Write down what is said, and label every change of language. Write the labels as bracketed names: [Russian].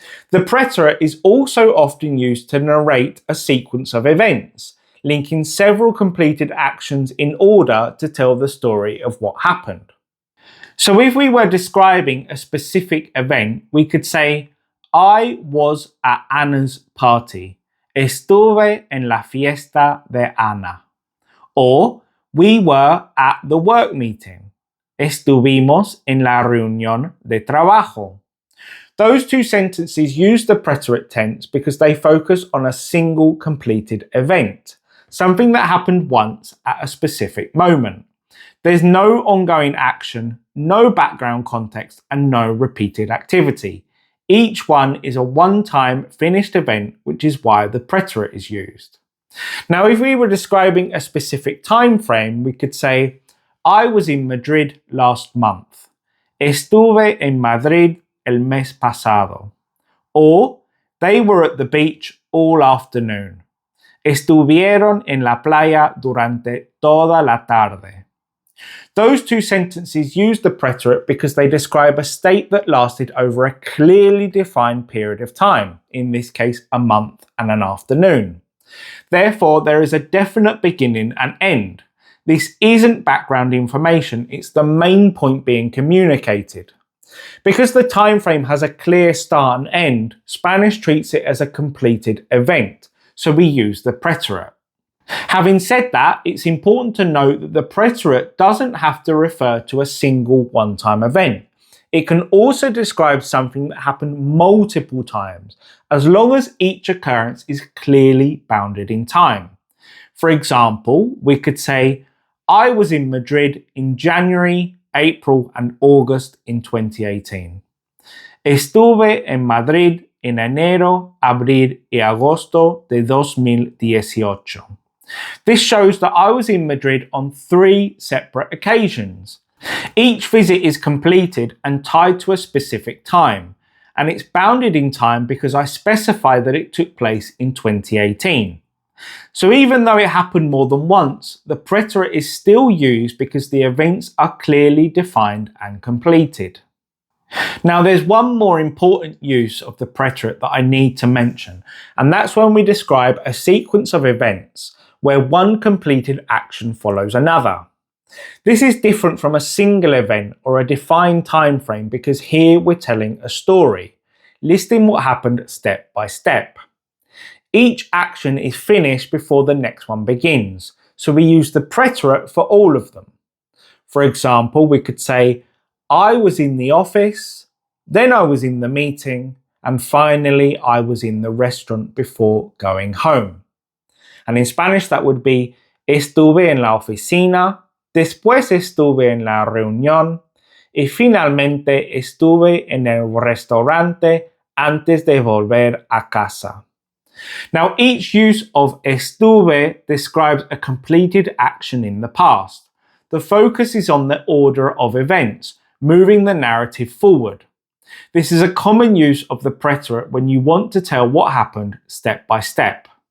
[English] The preterite is also often used to narrate a sequence of events, linking several completed actions in order to tell the story of what happened. So if we were describing a specific event, we could say, I was at Anna's party. [Spanish] Estuve en la fiesta de Ana. [English] Or, we were at the work meeting. [Spanish] Estuvimos en la reunión de trabajo. [English] Those two sentences use the preterite tense because they focus on a single completed event, something that happened once at a specific moment. There's no ongoing action, no background context, and no repeated activity. Each one is a one-time finished event, which is why the preterite is used. Now, if we were describing a specific time frame, we could say, I was in Madrid last month. [Spanish] Estuve en Madrid el mes pasado. [English] Or, they were at the beach all afternoon. [Spanish] Estuvieron en la playa durante toda la tarde. [English] Those two sentences use the preterite because they describe a state that lasted over a clearly defined period of time, in this case a month and an afternoon. Therefore, there is a definite beginning and end. This isn't background information, it's the main point being communicated. Because the time frame has a clear start and end, Spanish treats it as a completed event, so we use the preterite. Having said that, it's important to note that the preterite doesn't have to refer to a single one-time event. It can also describe something that happened multiple times, as long as each occurrence is clearly bounded in time. For example, we could say, I was in Madrid in January, April and August in 2018. [Spanish] Estuve en Madrid en enero, abril y agosto de 2018. [English] This shows that I was in Madrid on 3 separate occasions. Each visit is completed and tied to a specific time, and it's bounded in time because I specify that it took place in 2018. So even though it happened more than once, the preterite is still used because the events are clearly defined and completed. Now there's one more important use of the preterite that I need to mention, and that's when we describe a sequence of events where one completed action follows another. This is different from a single event or a defined time frame because here we're telling a story, listing what happened step by step. Each action is finished before the next one begins, so we use the preterite for all of them. For example, we could say, I was in the office, then I was in the meeting, and finally I was in the restaurant before going home. And in Spanish that would be, [Spanish] estuve en la oficina, después estuve en la reunión, y finalmente estuve en el restaurante antes de volver a casa. [English] Now, each use of estuve describes a completed action in the past. The focus is on the order of events, moving the narrative forward. This is a common use of the preterite when you want to tell what happened step by step.